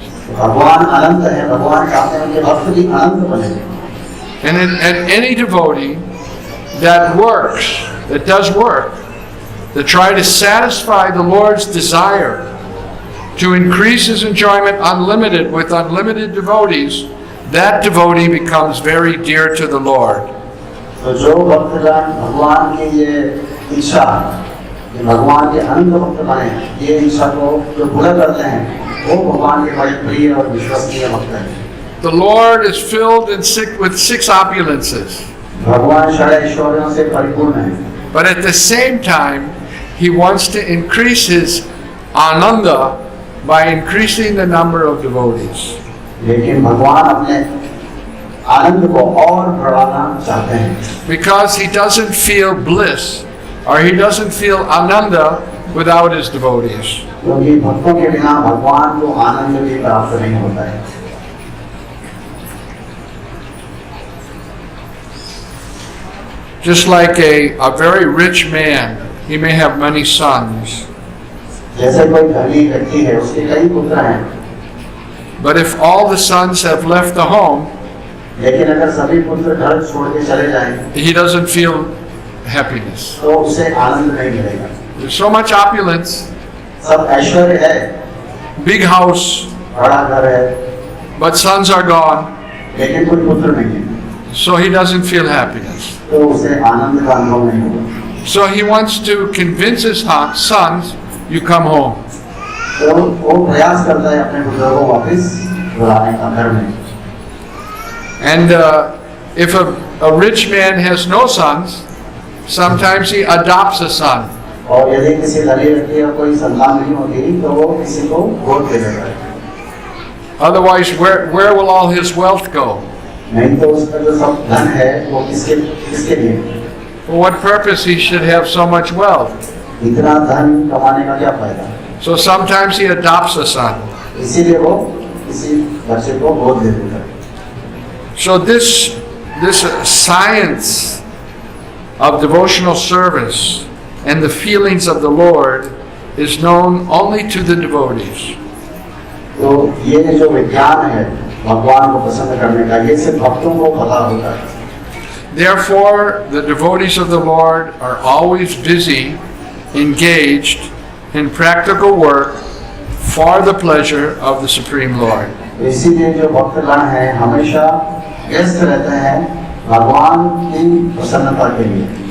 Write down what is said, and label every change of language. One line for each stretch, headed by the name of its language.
Hindi: भगवान अनंत है, भगवान चाहते हैं कि भक्त भी अनंत बने।
English: And any devotee that works, that does work, to try to satisfy the Lord's desire to increase his enjoyment unlimited with unlimited devotees, that devotee becomes very dear to the Lord.
Hindi: तो जो भक्तगण भगवान की ये इच्छा, कि भगवान के अनंत भक्त बने, ये इच्छा को जो पूरा करते हैं, वो भगवान के बड़े प्रिय और विश्वसनीय भक्त हैं।
English: The Lord is filled with six opulences.
Hindi: भगवान षड ऐश्वर्यों से परिपूर्ण है।
English: But at the same time, He wants to increase His ananda by increasing the number of devotees.
Hindi: लेकिन भगवान अपने आनंद को और बढ़ाना चाहते हैं।
English: Because He doesn't feel bliss or He doesn't feel ananda without His devotees.
Hindi: क्योंकि भक्तों के बिना भगवान को आनंद भी प्राप्त नहीं होता है।
English: Just like a very rich man, he may have many sons.
Hindi: जैसे कोई धनी व्यक्ति है, उसके कई पुत्र हैं।
English: But if all the sons have left the home,
Hindi: लेकिन अगर सभी पुत्र घर छोड़ के चले जाएं,
English: he doesn't feel happiness.
Hindi: तो उसे आनंद नहीं मिलेगा।
English: There's so much opulence,
Hindi: सब ऐश्वर्य है,
English: big house,
Hindi: बड़ा घर है,
English: but sons are gone,
Hindi: लेकिन कोई पुत्र नहीं है,
English: so he doesn't feel happiness.
Hindi: तो उसे आनंद का अनुभव नहीं होगा।
English: So he wants to convince his sons, you come home.
Hindi: तो वो प्रयास करता है अपने पुत्रों को वापस बुलाने का घर में।
English: And if a rich man has no sons, sometimes he adopts a son.
Hindi: और यदि किसी धनी व्यक्ति का कोई संतान नहीं होती, तो वो किसी को गोद दे देता है।
English: Otherwise, where will all his wealth go?
Hindi: नहीं तो उसका जो सब धन है, वो किसके लिए?
English: For what purpose he should have so much wealth?
Hindi: इतना धन कमाने का क्या फायदा?
English: So sometimes he adopts a son.
Hindi: इसीलिए वो किसी बच्चे को गोद दे देता है।
English: So this science of devotional service and the feelings of the Lord is known only to the devotees.
Hindi: तो ये जो विज्ञान है भगवान को पसंद करने का, ये सिर्फ भक्तों को पता होता है।
English: Therefore, the devotees of the Lord are always busy, engaged in practical work for the pleasure of the Supreme Lord.
Hindi: इसीलिए जो भक्तगण हैं हमेशा व्यस्त रहते हैं भगवान की प्रसन्नता के लिए।